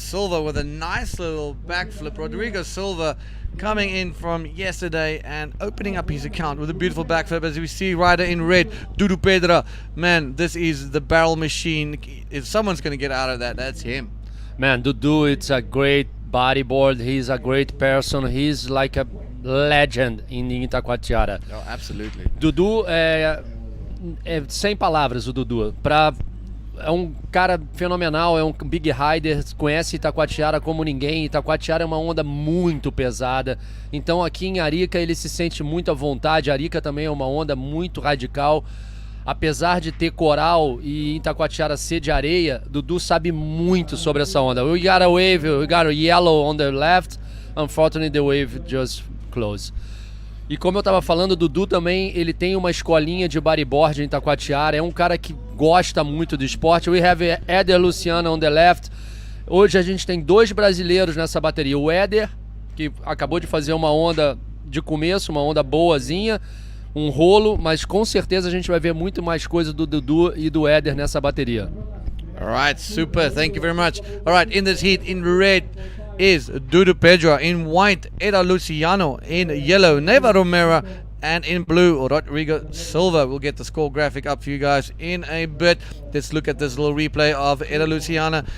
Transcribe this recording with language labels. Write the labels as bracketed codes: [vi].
[en] Silva with a nice little backflip. Rodrigo Silva coming in from yesterday and opening up his account with a beautiful backflip. As we see, rider in red, Dudu Pedra. Man, this is the barrel machine. If someone's going to get out of that, that's him. Man, Dudu, it's a great bodyboard. He's a great person. He's like a legend in Itacoatiara. Oh, absolutely. [pt] Dudu é sem palavras, o Dudu. É um cara fenomenal, é um big rider, conhece Itacoatiara como ninguém. Itacoatiara é uma onda muito pesada, então aqui em Arica ele se sente muito à vontade. Arica também é uma onda muito radical, apesar de ter coral e Itacoatiara ser de areia. Dudu sabe muito sobre essa onda. [en] We got a wave, we got a yellow on the left, unfortunately the wave just closed. [pt] E como eu estava falando, o Dudu também, ele tem uma escolinha de bodyboard em Itacoatiara, é um cara que gosta muito do esporte. [en] We have Éder Luciano on the left. [pt] Hoje a gente tem 2 brasileiros nessa bateria. O Éder, que acabou de fazer uma onda de começo, uma onda boazinha, um rolo, mas com certeza a gente vai ver muito mais coisa do Dudu e do Éder nessa bateria. [en] All right, super. Thank you very much. All right, in this heat, in red is Dudu Pedro, in white Eda Luciano, in yellow Neva Romero, and in blue Rodrigo Silva. We'll get the score graphic up for you guys in a bit. Let's look at this little replay of Eda Luciano.